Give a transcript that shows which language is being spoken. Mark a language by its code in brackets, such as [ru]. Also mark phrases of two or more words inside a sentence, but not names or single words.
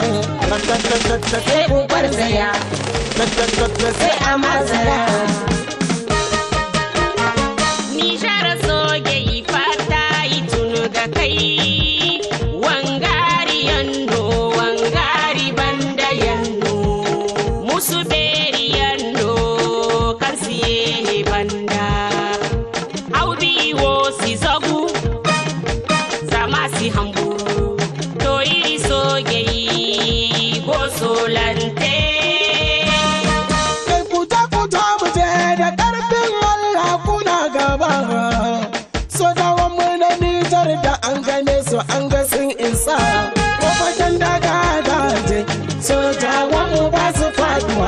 [ha] Sai ku garzaya. Sai a mazara. [dje] Nijar soge yi fata yi tunu ga kai. Wangari yanno, wangari banda yanno. Musu beri yanno, karsiye banda. Audi wo si zogu, zama si hamburu. To iri soge yi gosolante. [ha] Kai kuta mu je da ƙarfin Allah kuna gaba. Sojawan mu na Nijar da an gane su an ga sun isa. Wajen daga daje, sojawan mu ba su faduwa.